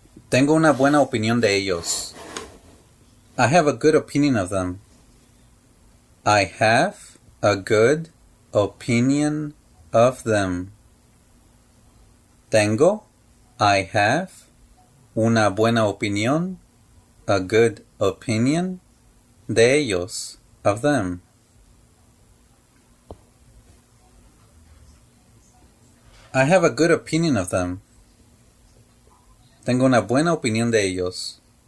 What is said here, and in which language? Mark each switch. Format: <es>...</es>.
<es>Tengo una buena opinión de ellos.</es> <en>I have a good opinion of them. I have a good opinion of them.</en> <es>Tengo.</es> <en>I have.</en> <es>Una buena opinión.</es> <en>A good opinion.</en> <es>De ellos.</es> <en>Of them. I have a good opinion of them.</en> <es>Tengo una buena opinión de ellos.</es>